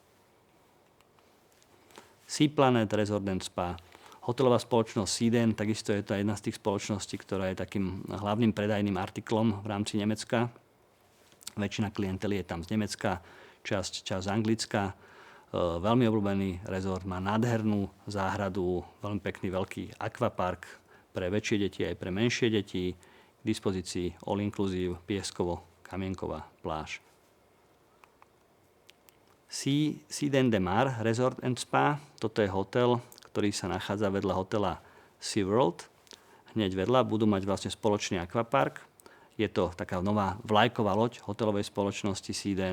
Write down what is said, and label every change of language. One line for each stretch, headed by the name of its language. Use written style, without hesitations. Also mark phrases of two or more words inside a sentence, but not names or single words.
Slovak: Sea Planet Resort and Spa, hotelová spoločnosť Seaden, takisto je to jedna z tých spoločností, ktorá je takým hlavným predajným artiklom v rámci Nemecka. Väčšina klientely je tam z Nemecka, časť z Anglicka. Veľmi obľúbený rezort, má nádhernú záhradu, veľmi pekný veľký akvapark pre väčšie deti aj pre menšie deti. K dispozícii
English: all inclusive,
Slovak: pieskovo-kamienková pláž. Seaden de Mar Resort and Spa. Toto je hotel, ktorý sa nachádza vedľa hotela SeaWorld. Hneď vedľa budú mať vlastne spoločný akvapark. Je to taká nová vlajková loď hotelovej spoločnosti Seaden.